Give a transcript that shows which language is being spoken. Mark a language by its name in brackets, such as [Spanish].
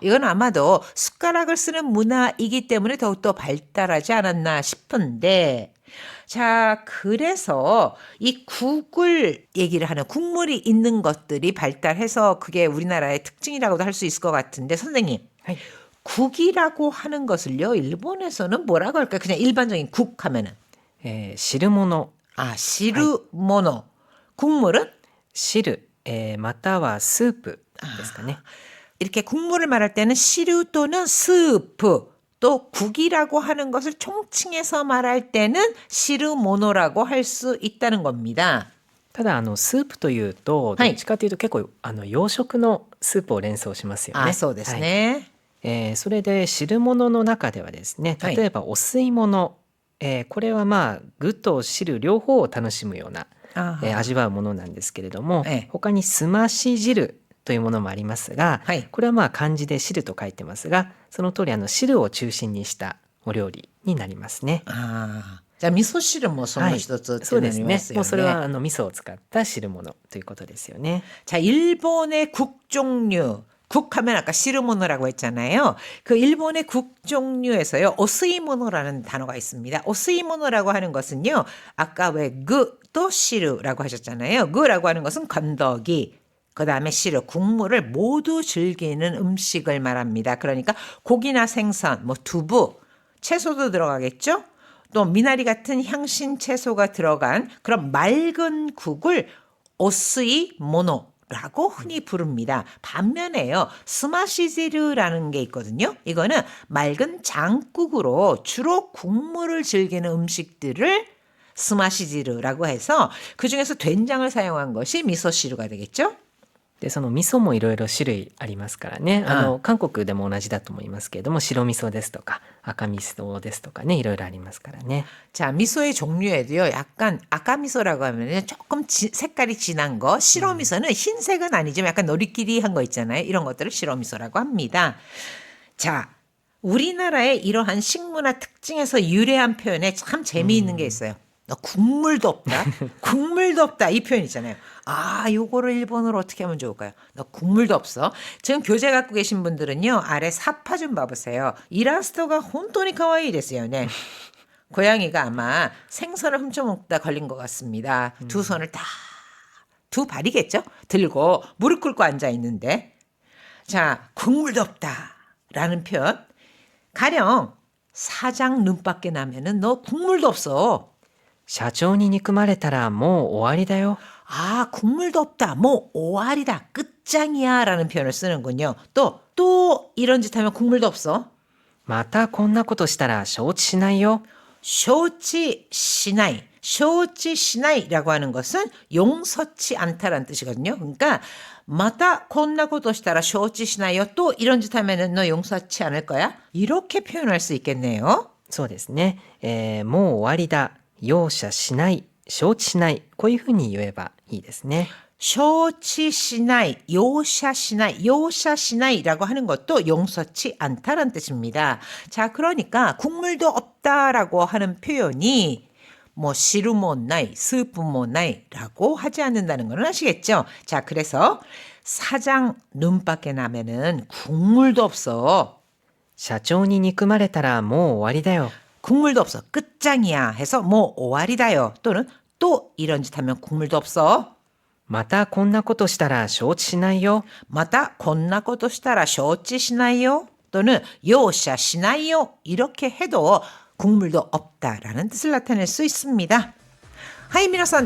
[Korean] 이건 아마도 숟가락을 쓰는 문화이기 때문에 더욱더 발달하지 않았나 싶은데 자, 그래서 이 국을 얘기를 하는 국물이 있는 것들이 발달해서 그게 우리나라의 특징이라고도 할 수 있을 것 같은데 선생님, 국이라고 하는 것을요 일본에서는 뭐라고 할까요? 그냥 일반적인 국 하면은 [Japanese] 汁物。 [Korean] 아, 시르모노. 국물은 [Japanese] 汁、またはスープですかね。 [Korean] 이렇게 국물을 말할 때는 시루 또는 스프 또 국이라고 하는 것을 총칭해서 말할 때는 시르모노라고 할 수 있다는 겁니다. [Japanese] ただスープというとどっちかというと結構洋食のスープを連想しますよね。あ、そうですね。それで汁物の中ではですね、例えばお吸い物、これはまあ具と汁両方を楽しむような、味わうものなんですけれども、他にすまし汁というものもありますが、これはまあ漢字で汁と書いてますが、その通り汁を中心にしたお料理になりますね。じゃあ味噌汁もその一つってそうですね。なりますよね。もうそれは味噌を使った汁物ということですよね。 [Korean] 자, 일본의 국 종류. 국 하면 아까 시르모노라고 했잖아요. 그 일본의 국 종류에서요. 오스이모노라는 단어가 있습니다. 오스이모노라고 하는 것은요. 아까 왜 또 시르라고 하셨잖아요. 그라고 하는 것은 건더기. 그다음에 시르 국물을 모두 즐기는 음식을 말합니다. 그러니까 고기나 생선, 뭐 두부, 채소도 들어가겠죠? 또 미나리 같은 향신 채소가 들어간 그런 맑은 국을 오스이모노라고 흔히 부릅니다. 반면에요. 스마시지르라는 게 있거든요. 이거는 맑은 장국으로 주로 국물을 즐기는 음식들을 스마시지르라고 해서 그중에서 된장을 사용한 것이 미소시루가 되겠죠? [Japanese] で、その味噌もいろいろ種類ありますからね。韓国でも同じだと思いますけれども、白味噌ですとか、赤味噌ですとかね、いろいろありますからね。 [Korean] 자, 미소의 종류에도요. 약간 아까미소라고 하면 조금 색깔이 진한 거, 실어미소는 흰색은 아니지만 약간 노리끼리한 거 있잖아요. 이런 것들을 실어미소라고 합니다. 자, 우리나라의 이러한 식문화 특징에서 유래한 표현에 참 재미있는 게 있어요. 너 국물도 없다. 국물도 없다. 이 표현 있잖아요. 아, 요거를 일본어로 어떻게 하면 좋을까요? 너 국물도 없어. 지금 교재 갖고 계신 분들은요. 아래 사파 좀 봐보세요. 이라스토가 혼돈이 카와이 됐어요. 네. 고양이가 아마 생선을 훔쳐먹다 걸린 것 같습니다. 두 손을 다, 두 발이겠죠? 들고 무릎 꿇고 앉아 있는데. 자, 국물도 없다. 라는 표현. 가령 사장 눈밖에 나면은 너 국물도 없어. [Japanese] 社長に憎まれたらもう終わりだよ。 [Korean] 아, 국물도 없다. 뭐 오알이다. 끝장이야. 라는 표현을 쓰는군요. 또 이런 짓 하면 국물도 없어. [Japanese] またこんなことしたら承知しないよ。 쇼치 시나이. [Korean] 쇼치 시나이라고 하는 것은 용서치 않다라는 뜻이거든요. 그러니까 [Japanese] 마다 콘나고도 시타라 쇼치 시나이요. [Korean] 또 이런 짓 하면은 너 용서치 않을 거야? 이렇게 표현할 수 있겠네요. [Japanese] そうですね。もう終わりだ。容赦しない。承知しない。こういうふうに言えばいいですね。 쇼치 시나이, 요샤 시나이, 요샤 시나이라고 [Korean] 하는 것도 용서치 않다라는 뜻입니다. 자, 그러니까 국물도 없다라고 하는 표현이 뭐 [Japanese] 시루모나이, 스프모나이라고 [Korean] 하지 않는다는 건 아시겠죠? 자, 그래서 사장 눈밖에 나면은 국물도 없어. [Japanese] 社長に憎まれたらもう終わりだよ。 [Korean] 국물도 없어. 끝장이야 해서 뭐 오알이다요. 또는 또 이런 짓 하면 국물도 없어. [Japanese] またこんなことしたら承知しないよ。 마다 건나고도 시다라 쇼치 시나이요. [Korean] 또는 [Japanese] 요샤 시나이요. [Korean] 이렇게 해도 국물도 없다라는 뜻을 나타낼 수 있습니다. [Japanese] 하이 미나산